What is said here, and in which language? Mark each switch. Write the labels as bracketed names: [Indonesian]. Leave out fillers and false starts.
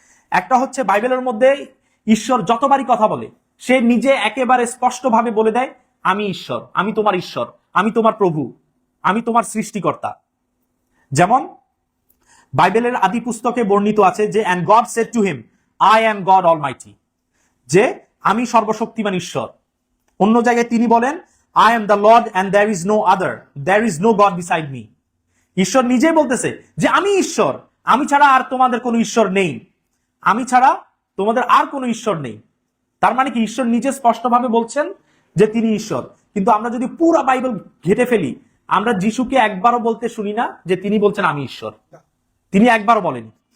[Bangla] একটা হচ্ছে বাইবেলের মধ্যে ঈশ্বর যতবারই কথা বলে, সে নিজে একেবারে স্পষ্টভাবে বলে দেয় আমি ঈশ্বর, আমি তোমার ঈশ্বর, আমি তোমার প্রভু, আমি তোমার সৃষ্টিকর্তা। যেমন বাইবেলের আদি পুস্তকে বর্ণিত আছে যে [English] and God said to him I am God Almighty, [Bangla] যে আমি সর্বশক্তিমান ঈশ্বর। অন্য জায়গায় তিনি বলেন [English] I am the Lord and there is no other, there is no God beside me। [Bangla] ঈশ্বর নিজেই বলতেছে যে আমি ঈশ্বর, আমি ছাড়া আর তোমাদের কোনো ঈশ্বর নেই, আমি ছাড়া তোমাদের আর কোনো ঈশ্বর নেই। তার মানে কি ঈশ্বর নিজে স্পষ্টভাবে বলছেন যে তিনি ঈশ্বর। কিন্তু আমরা যদি পুরো বাইবেল ঘেটে ফেলি, আমরা যিশুকে একবারও বলতে শুনি না যে তিনি বলছেন আমি ঈশ্বর, তিনি একবারও বলেনি।